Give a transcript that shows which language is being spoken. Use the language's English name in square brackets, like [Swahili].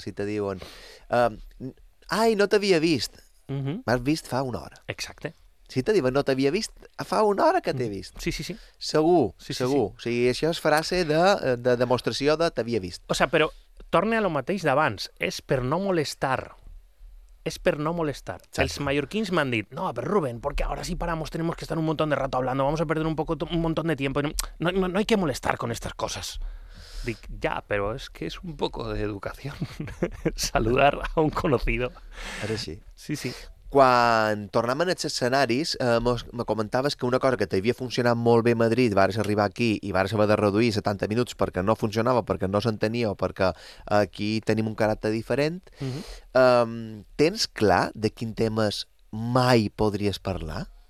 [Catalan] Si te diuen... Ai, no t'havia vist. Uh-huh. M'has vist fa una hora. Exacte. Si te diuen no t'havia vist, fa una hora que t'he vist. Sí. Segur. Sí. O sigui, això és frase de demostració de t'havia vist. O sigui, però torna a lo mateix d'abans. És per no molestar. Es per no molestar. Exacto. Els mallorquins m'han dit, [Spanish] no, pero Rubén, porque ahora sí paramos, tenemos que estar un montón de rato hablando, vamos a perder un montón de tiempo. No hay que molestar con estas cosas. [Catalan] Dic, [Spanish] ya, pero es que es un poco de educación saludar a un conocido. [Catalan] Ara sí. Sí. Quan tornàvem en els escenaris, me comentaves que una cosa que t'havia funcionat molt bé a Madrid, vares arribar aquí i vares haver de reduir 70 minuts perquè no funcionava, perquè no s'entenia o perquè aquí tenim un caràcter diferent. Uh-huh. Tens clar de quin temes mai podries parlar?